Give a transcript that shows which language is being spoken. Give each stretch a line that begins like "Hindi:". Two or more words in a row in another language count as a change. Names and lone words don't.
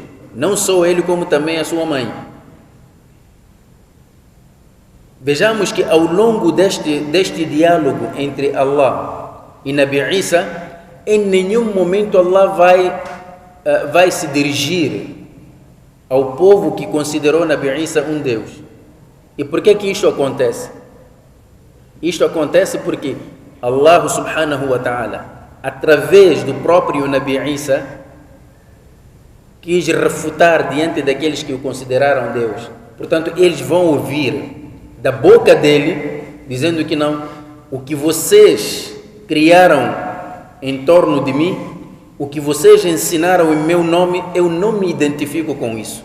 Portuguese: Não só ele, como também a sua mãe. Vejamos que ao longo deste diálogo entre Allah e Nabi Isa, em nenhum momento Allah vai se dirigir ao povo que considerou Nabi Isa um Deus. E por que isto acontece? Isto acontece porque Allah
Arabic: سبحانه وتعالى,
Portuguese: através do próprio Nabi Isa, quis refutar diante daqueles que o consideraram Deus. Portanto, eles vão ouvir da boca dele, dizendo que não, o que vocês criaram em torno de mim, o que vocês ensinaram em meu nome, eu não me identifico com isso.